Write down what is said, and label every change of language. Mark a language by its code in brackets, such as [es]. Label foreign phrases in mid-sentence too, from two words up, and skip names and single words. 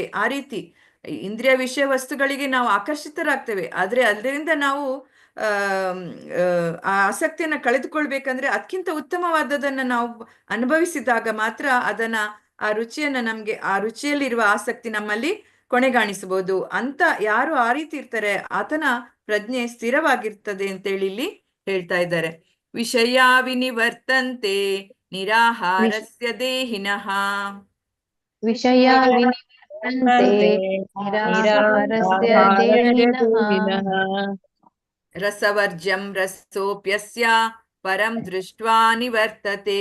[kn] ಆ ರೀತಿ ಇಂದ್ರಿಯ ವಿಷಯ ವಸ್ತುಗಳಿಗೆ ನಾವು ಆಕರ್ಷಿತರಾಗ್ತೇವೆ, ಆದ್ರೆ ಅದರಿಂದ ನಾವು ಆ ಆಸಕ್ತಿಯನ್ನ ಕಳೆದುಕೊಳ್ಬೇಕಂದ್ರೆ ಅದಕ್ಕಿಂತ ಉತ್ತಮವಾದದನ್ನ ನಾವು ಅನುಭವಿಸಿದಾಗ ಮಾತ್ರ ಅದನ್ನ ಆ ರುಚಿಯನ್ನ ನಮ್ಗೆ ಆ ರುಚಿಯಲ್ಲಿರುವ ಆಸಕ್ತಿ ನಮ್ಮಲ್ಲಿ ಕೊನೆಗಾಣಿಸಬಹುದು ಅಂತ. ಯಾರು ಆ ರೀತಿ ಇರ್ತಾರೆ ಆತನ ಪ್ರಜ್ಞೆ ಸ್ಥಿರವಾಗಿರ್ತದೆ ಅಂತೇಳಿ ಇಲ್ಲಿ ಹೇಳ್ತಾ ಇದ್ದಾರೆ. [sa] ವಿಷಯ ವಿನಿವರ್ತಂತೆ ನಿರಾಹಾರಸ್ಯ ದೇಹಿನಃ ವಿಷಯ ವಿನಿವರ್ತಂತೆ ನಿರಾಹಾರಸ್ಯ ದೇಹಿನಃ ರಸವರ್ಜ್ಯಂ ರಸೋಪ್ಯಸ್ಯ ಪರಂ ದೃಷ್ಟ್ವಾ ನಿವರ್ತತೆ.